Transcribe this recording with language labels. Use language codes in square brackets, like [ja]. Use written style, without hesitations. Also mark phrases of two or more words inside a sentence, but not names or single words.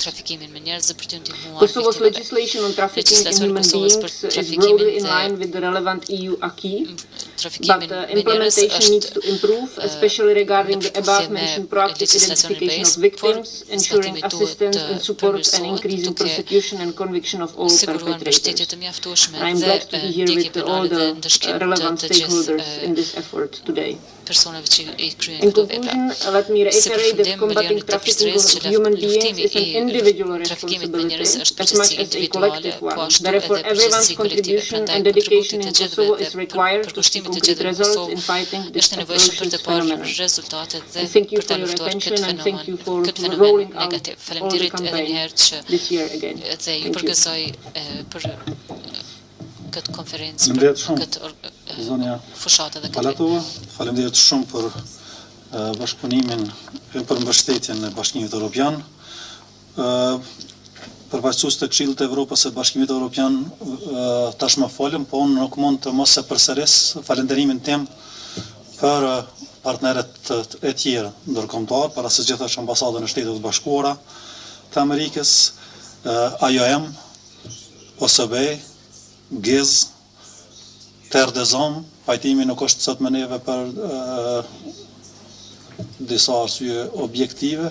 [en] Kosovo's legislation on trafficking in human beings is broadly in line with the relevant EU acquis, but implementation needs to improve, especially regarding the above-mentioned proactive identification of victims, ensuring assistance and support and increasing prosecution and conviction of all perpetrators. I am glad to be here with all the the relevant stakeholders in this effort today. [sq] Personave që I kryen [en] In [sq] këto vepra. [en] conclusion, let me reiterate that combating trafficking of human beings is an individual responsibility as much as a collective one. Therefore, everyone's contribution and dedication in Kosovo is required to see concrete results in fighting this atrocious phenomenon. And thank you for your attention and thank you for rolling out all the campaigns this year again. Thank you. [sq] Këtë konferencë, këtë fushatë dhe këtë Palatova, faleminderit shumë për bashkëpunimin e për mbështetjen e Bashkimit Evropian. Përfaqësues të Këshillit të Evropës së Bashkimit Evropian tashmë folëm, po unë nuk mund të mos e përsëris falënderimin tim për partnerët e tjerë ndërkombëtar, para së gjithash ambasadën e Shtetit të Bashkuara të Amerikës, IOM, OSB, GIZ, Terdezom, pajtimi nuk është sot me neve për disa arsye objektive.